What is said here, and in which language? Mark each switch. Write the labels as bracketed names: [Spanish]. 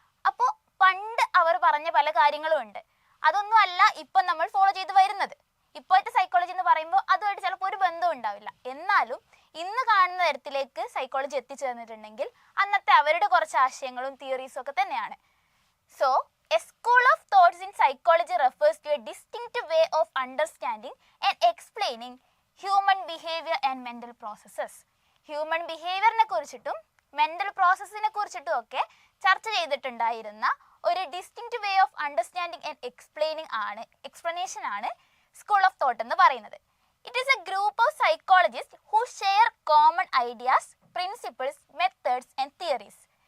[Malayalam] അപ്പോൾ പണ്ട് അവർ പറഞ്ഞ പല കാര്യങ്ങളും ഉണ്ട്. അതൊന്നും അല്ല ഇപ്പം നമ്മൾ ഫോളോ ചെയ്ത് വരുന്നത്. ഇപ്പോഴത്തെ സൈക്കോളജി എന്ന് പറയുമ്പോൾ അതുമായിട്ട് ചിലപ്പോൾ ഒരു ബന്ധവും ഉണ്ടാവില്ല. എന്നാലും ഇന്ന് കാണുന്ന തരത്തിലേക്ക് സൈക്കോളജി എത്തിച്ചേർന്നിട്ടുണ്ടെങ്കിൽ അന്നത്തെ അവരുടെ കുറച്ച് ആശയങ്ങളും തിയറീസും ഒക്കെ തന്നെയാണ്. [English] So a school of thoughts in psychology refers to a distinct way of understanding and explaining human behavior and mental processes. [Malayalam] Human ബിഹേവിയറിനെ കുറിച്ചിട്ടും മെൻ്റൽ പ്രോസസ്സിനെ കുറിച്ചിട്ടും ഒക്കെ ചർച്ച ചെയ്തിട്ടുണ്ടായിരുന്ന ഒരു [English] distinct way of understanding and explanation [Malayalam] ആണ് സ്കൂൾ ഓഫ് തോട്ട് എന്ന് പറയുന്നത്. [English] It is a group of psychologist who share common ideas, principles, methods and theories.